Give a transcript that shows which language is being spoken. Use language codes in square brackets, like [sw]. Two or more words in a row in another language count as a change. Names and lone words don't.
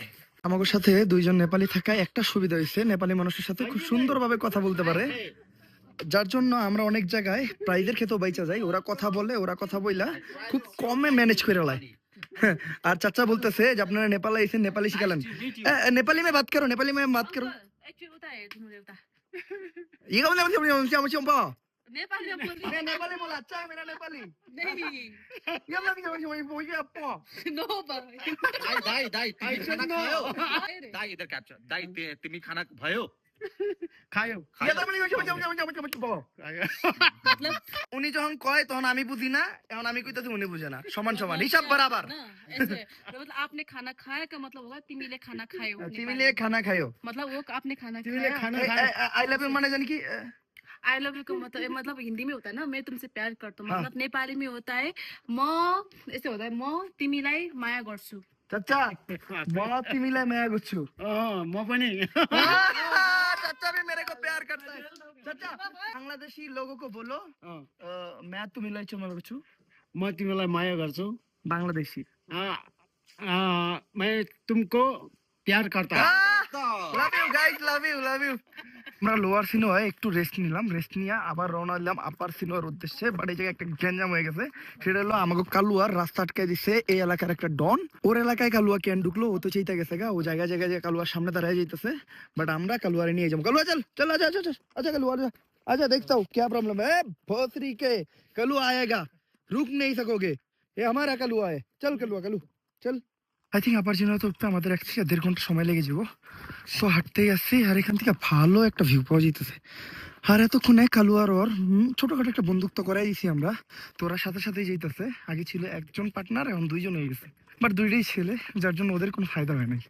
[bn] আমাদের সাথে দুইজন নেপালি থাকায় একটা সুবিধা হয়েছে, নেপালি মানুষের সাথে খুব সুন্দরভাবে কথা বলতে পারে, যার জন্য আমরা অনেক জায়গায় প্রাইজের ক্ষেত্রেও বাইচা যাই। ওরা কথা বলে, ওরা কথা বইলা খুব কমে ম্যানেজ করে লাই। আর চাচা বলতেছে যে আপনারা নেপালে এসে নেপালি শিখালেন। [hi] नेपाली में बात करो, नेपाली में बात करो। [ne] एकचुअली उता हेर्नु एउटा [hi] ये क्या बोला? [ne] नेपालीमा बोल्ने [hi] मैं नेपाली बोला, अच्छा है मेरा नेपाली। नहीं ये मतलब कि आपको नो भाइ [ne] दाई तिमी खाना खायो दाई इधर क्याप्चर दाई तिमी खाना भयो খায়ো। [hi] मतलब [bn] উনি যখন কয় তখন আমি বুঝি না, এখন আমি কইতাছি উনি বুঝে না, সমান সমান হিসাব বরাবর। [hi] ना ऐसे मतलब आपने खाना खाया का मतलब होगा [ne] तिमीले खाना खायो तिमीले खाना खायो, [hi] मतलब वो आपने खाना [ne] তিমিলে [hi] खाया [bn] খানা [en] I love you [bn] মানে জানি কি? [en] I love you [hi] का मतलब हिंदी में होता है ना मैं तुमसे प्यार करता हूँ हाँ। मतलब नेपाली में होता है म ऐसे होता है [ne] म तिमीलाई माया गर्छु চাচা म तिमीलाई माया गर्छु। म पनि [hi] चाचा भी मेरे को प्यार करता है। चाचा बांग्लादेशी लोगों को बोलो मैं [ne] तिमीलाई चाहिँ माया गर्छु। म तिमीलाई माया गर्छु [hi] बांग्लादेशी मैं तुमको प्यार करता [en] love you guys, love you. [bn] আমরা লোয়ার সিনোয় একটু রেস্ট নিলাম, রেস্ট নিয়ে আবার রওনা দিলাম আপার সিনোর উদ্দেশ্যে। বাট এই জায়গায় একটা গ্যাঞ্জাম হয়ে গেছে, সেটা হলো আমাকে কালুয়ার রাস্তা আটকাই দিছে এই এলাকার একটা ডন। ওর এলাকায় কালুয়া কেন ঢুকলো, ও তো চাইতে গেছে গা, ও জায়গায় যে কালুয়ার সামনে দাঁড়ায় যাইতেছে। বাট আমরা কালুয়ারে নিয়ে যাবো। কালুয়া চল চল, আচ্ছা কালুয়া আচ্ছা [hi] देखता हूँ क्या प्रॉब्लम है। भोसरी के कलुआ आएगा, रुक नहीं सकोगे, ये हमारा कलुआ है। चल कलुआ चल। [en] I think [bn] আপার জন্য তো উঠতে আমাদের 1 থেকে 1.5 ঘন্টা সময় লেগে যাবো। সো হাঁটতেই আসছি, আর এখান থেকে ভালো একটা ভিউ পাওয়া যেতেছে। আর এতক্ষণে কালুয়ার ওর ছোটখাটো একটা বন্দুক তো করাই দিছি আমরা, তো ওরা সাথে সাথেই যাইতেছে। আগে ছিল একজন পার্টনার, এখন 2জন হয়ে গেছে, বাট 2টাই ছেলে, যার জন্য ওদের কোনো ফায়দা হয় নাই।